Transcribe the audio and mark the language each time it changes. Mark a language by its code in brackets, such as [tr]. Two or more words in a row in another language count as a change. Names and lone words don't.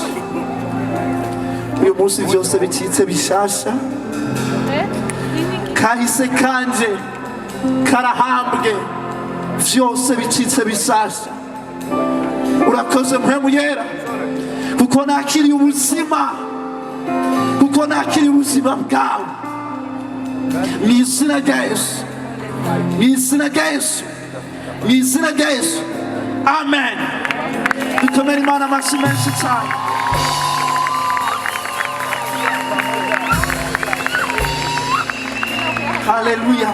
[rn] Uyu munsi byose bicitse bishasha, kahise kanje karahambwe, byose bicitse bishasha. Urakoze Mpwemu Yera, kuko nakiriye ubuzima, kuko nakiriye ubuzima bwawe mu izina rya Yesu, mu izina rya Yesu, mu izina rya Yesu, amen. Dukomere Imana amashyi menshi cyane. Haleluya.